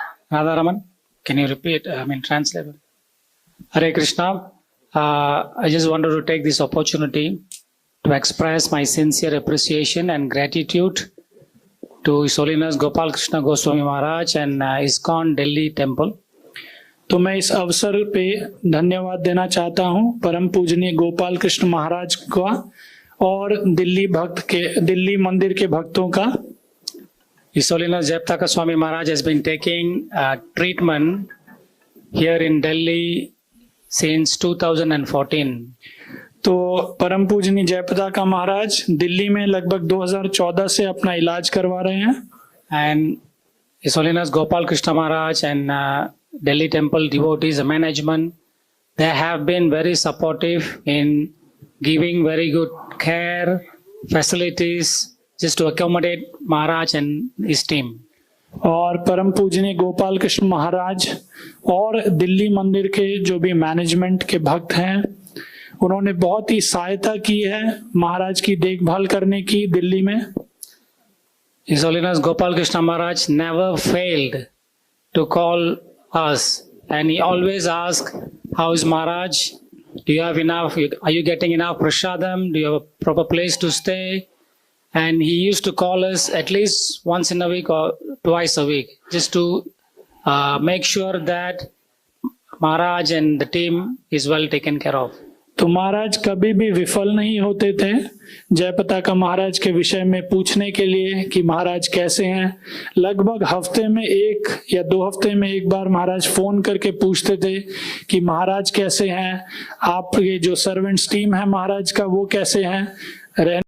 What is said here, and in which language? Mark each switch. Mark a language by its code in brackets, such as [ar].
[en] Radha Raman, can you repeat? Translate. Hare Krishna. I just wanted to take this opportunity to express my sincere appreciation and gratitude to His Holiness Gopal Krishna Goswami Maharaj and ISKCON Delhi Temple. [hi] तो मैं इस अवसर पे धन्यवाद देना चाहता हूँ परम पूजनीय गोपाल कृष्ण महाराज का और दिल्ली मंदिर के भक्तों का। [en] His Holiness Jayapataka Swami Maharaj has been taking treatment here in Delhi since 2014. [hi] तो परम पूजनीय जयपताका महाराज दिल्ली में लगभग 2014 से अपना इलाज करवा रहे हैं। [en] And His Holiness Gopal Krishna Maharaj and Delhi Temple devotees management, they have been very supportive in giving very good care, facilities, just to accommodate Maharaj and his team. [hi] और परम पूजनीय गोपाल कृष्ण महाराज और दिल्ली मंदिर के जो भी मैनेजमेंट के भक्त हैं, उन्होंने बहुत ही सहायता की है महाराज की देखभाल करने की दिल्ली में। [en] His Holiness Gopal Krishna Maharaj never failed to call us, and he always asked, "How is Maharaj? Do you have enough? Are you getting enough prasadam? Do you have a proper place to stay?" And he used to call us at least once in a week or twice a week, just to make sure that Maharaj and the team is well taken care of. [hi] तो महाराज कभी भी विफल नहीं होते थे जयपताका महाराज के विषय में पूछने के लिए कि महाराज कैसे हैं। लगभग हफ्ते में 1 या 2 हफ्ते में एक बार महाराज फोन करके पूछते थे कि महाराज कैसे हैं, आपके जो सर्वेंट्स टीम है महाराज का वो कैसे हैं।